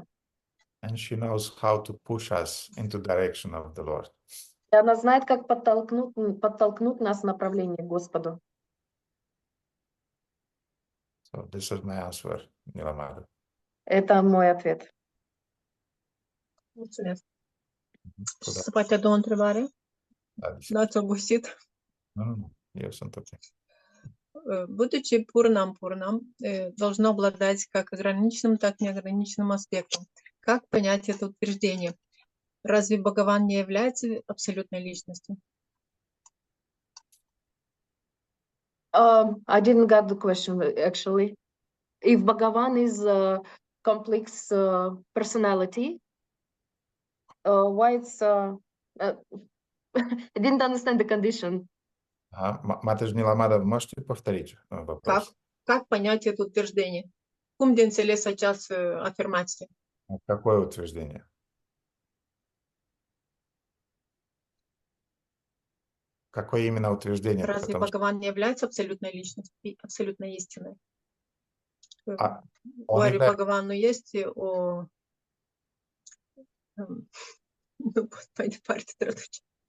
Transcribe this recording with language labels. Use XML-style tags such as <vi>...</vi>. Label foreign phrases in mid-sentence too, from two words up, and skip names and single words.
<en>And she knows how to push us into direction of the Lord.</en> <ru>И она знает, как подтолкнуть нас в направлении к Господу.</ru> <en>So this is my answer, Nilamada.</en> <ru>Это mой ответ.</ru> <ro>Mulțumesc.</ro> <ru>Куда?</ru> <ro>Se poate a doua întrebare?</ro> <ru>Да,</ru> <ro>N-ați obosit? Ну, eu sunt ok.</ro> <ru>Будучи Пурнам, должно обладать как ограниченным, так и неограниченным аспектом. Как понять это утверждение? Разве Бхагаван не является абсолютной личностью?</ru> <en>I didn't get the question actually. If Bhagavan is a complex personality, why it's I didn't understand the condition.</en> <ru>Матаджи Ниламада, можете повторить вопрос? Как понять это утверждение?</ru> <ro>Cum de înțeles această afirmație?</ro> <ru>Какое утверждение? Какое именно утверждение? Разве Потому что Бхагаван не является абсолютной личностью, абсолютной истиной? он Говорю, является... Бхагавану есть о... Ну, пойди парти традучи.</ru>